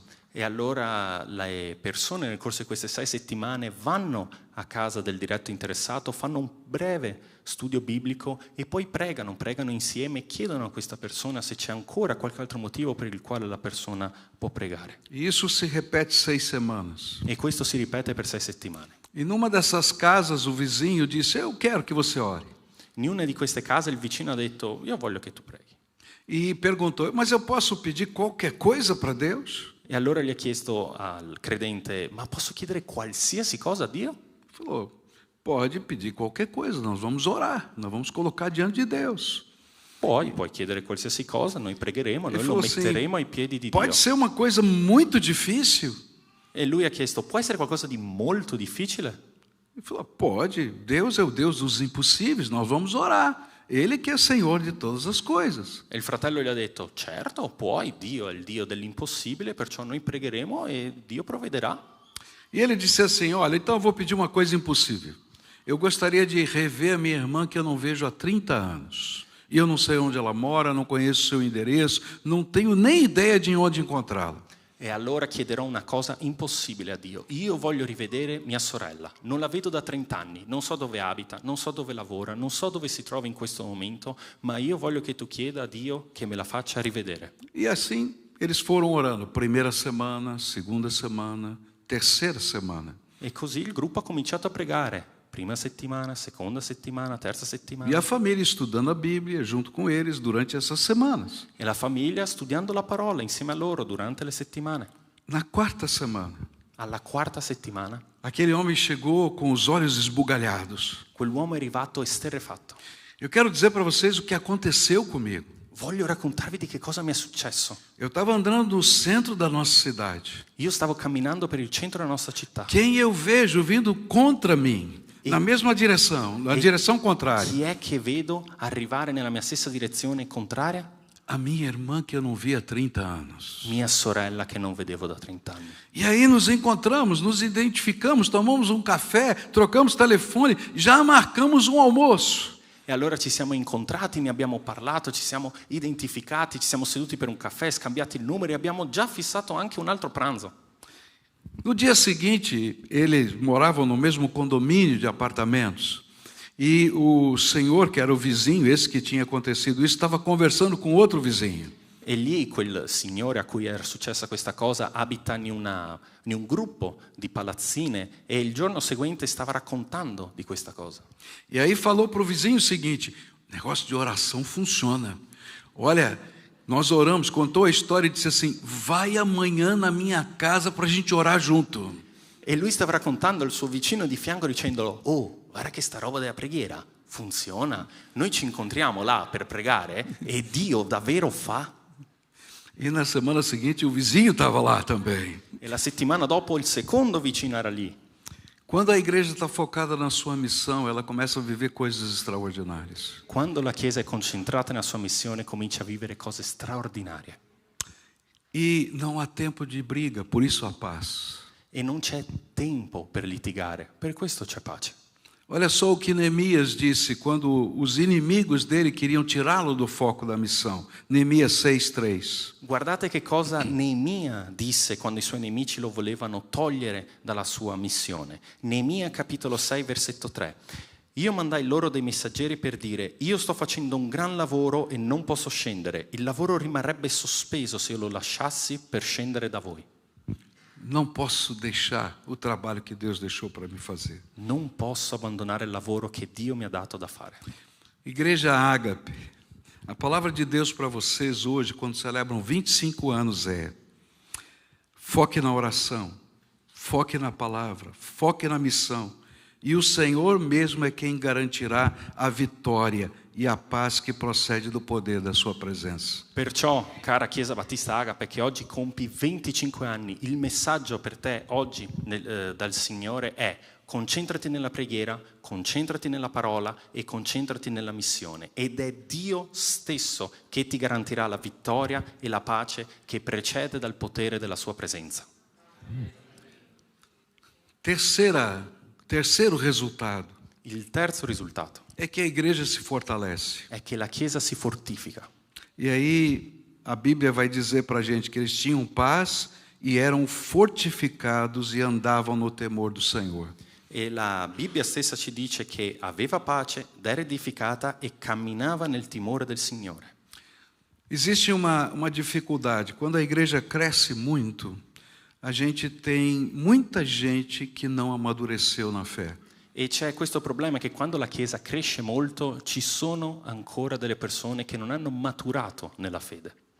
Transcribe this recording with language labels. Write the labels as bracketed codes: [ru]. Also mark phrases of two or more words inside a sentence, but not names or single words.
[it] E allora le persone nel corso di queste 6 settimane vanno a casa del diretto interessato, fanno un breve studio biblico e poi pregano insieme e chiedono a questa persona se c'è ancora qualche altro motivo per il quale la persona può pregare. [pt] E isso se repete 6 semanas. [it] E questo si ripete per 6 settimane. [pt] E numa dessas casas o vizinho disse: eu quero que você ore. [it] In una di queste case il vicino ha detto: io voglio che tu preghi. [pt] E perguntou: mas eu posso pedir qualquer coisa para Deus? [it] E allora gli ha chiesto al credente: ma posso chiedere qualsiasi cosa a Dio? [pt] Falou: pode pedir qualquer coisa, nós vamos orar, nós vamos colocar diante de Deus. [it] Puoi chiedere qualsiasi cosa, noi pregheremo, noi lo metteremo ai piedi di Dio. [pt] Pode ser uma coisa muito difícil? [it] E lui ha chiesto: può essere qualcosa di molto difficile? [pt] Ele falou: pode, Deus é o Deus dos impossíveis, nós vamos orar. Ele que é Senhor de todas as coisas. [it] E il fratello gli ha detto: certo, puoi, Dio è il Dio dell'impossibile, perciò noi pregheremo e Dio provvederà. [pt] E ele disse assim: olha, então eu vou pedir uma coisa impossível. Eu gostaria de rever a minha irmã que eu não vejo há 30 anos. E eu não sei onde ela mora, não conheço o seu endereço, não tenho nem ideia de onde encontrá-la. [it] E allora chiederò una cosa impossibile a Dio. Io voglio rivedere mia sorella. Non la vedo da 30 anni, non so dove abita, non so dove lavora, non so dove si trova in questo momento, ma io voglio che tu chieda a Dio che me la faccia rivedere. [pt] E assim eles foram orando. Primeira semana, segunda semana, terceira semana. [it] E così il gruppo ha cominciato a pregare. Prima settimana, seconda settimana, terza settimana. [pt] E a família estudando a Bíblia junto com eles durante essas semanas. [it] E la famiglia studiando la parola insieme a loro durante le settimane. [pt] Na quarta semana, [it] alla quarta settimana, [pt] aquele homem chegou com os olhos esbugalhados. [it] Quell'uomo è arrivato esterrefatto. [pt] Eu quero dizer para vocês o que aconteceu comigo. [it] Voglio raccontarvi di che cosa mi è successo. [pt] Eu estava andando no centro da nossa cidade. [it] Io stavo camminando per il centro della nostra città. [pt] Quem eu vejo vindo contra mim? Na mesma direção, na direção contrária. [it] Chi è che vedo arrivare nella mia stessa direzione contraria? [pt] A minha irmã que eu não via há 30 anos. [it] Mia sorella che non vedevo da 30 anni. [pt] E aí nos encontramos, nos identificamos, tomamos café, trocamos telefone, já marcamos almoço. [it] E allora ci siamo incontrati, ne abbiamo parlato, ci siamo identificati, ci siamo seduti per un caffè, scambiati il numero e abbiamo già fissato anche un altro pranzo. [pt] No dia seguinte, eles moravam no mesmo condomínio de apartamentos. E o senhor, que era o vizinho, esse que tinha acontecido isso, estava conversando com outro vizinho. [it] E lì quel signore a cui era successa questa cosa abita in un gruppo di palazzine e il giorno seguente stava raccontando di questa cosa. [pt] E aí falou para o vizinho o seguinte: negócio de oração funciona. Olha, nós oramos, contou a história e disse assim: vai amanhã na minha casa para a gente orar junto. [it] E lui stava raccontando al suo vicino di fianco dicendolo: oh, guarda che sta roba della preghiera funziona. Noi ci incontriamo là per pregare e Dio davvero fa. [pt] E na semana seguinte o vizinho estava lá também. [it] E la settimana dopo il secondo vicino era lì. [pt] Quando a igreja está focada na sua missão, ela começa a viver coisas extraordinárias. [it] Quando la Chiesa è concentrata nella sua missione, comincia a vivere cose straordinarie. [pt] E não há tempo de briga, por isso a paz. [it] E non c'è tempo per litigare, per questo c'è pace. [pt] Olha só o que Neemias disse quando os inimigos dele queriam tirá-lo do foco da missão. Neemias 6:3. [it] Guardate che cosa Neemia disse quando i suoi nemici lo volevano togliere dalla sua missione. Neemia capitolo 6 versetto 3. Io mandai loro dei messaggeri per dire: io sto facendo un gran lavoro e non posso scendere. Il lavoro rimarrebbe sospeso se io lo lasciassi per scendere da voi. [pt] Não posso deixar o trabalho que Deus deixou para me fazer. [it] Non posso abbandonare il lavoro che Dio mi ha dato da fare. [pt] Igreja Ágape, a palavra de Deus para vocês hoje, quando celebram 25 anos, é: foque na oração, foque na palavra, foque na missão e o Senhor mesmo é quem garantirá a vitória e a paz che procede do poder da sua presenza. [it] Perciò, cara Chiesa Battista Agape, che oggi compi 25 anni, il messaggio per te oggi dal Signore è: concentrati nella preghiera, concentrati nella parola e concentrati nella missione. Ed è Dio stesso che ti garantirà la vittoria e la pace che precede dal potere della sua presenza. [pt] Terceiro resultado [it] Il terzo risultato [pt] é que a igreja se fortalece. [it] è che la Chiesa si fortifica. [pt] E aí a Bíblia vai dizer para a gente que eles tinham paz e eram fortificados e andavam no temor do Senhor. [it] E la Bibbia stessa ci dice che aveva pace ed era edificata e camminava nel timore del Signore. [pt] Existe uma dificuldade. Quando a igreja cresce muito, a gente tem muita gente que não amadureceu na fé. [it] E c'è questo problema che quando la Chiesa cresce molto ci sono ancora delle persone che non hanno maturato nella fede.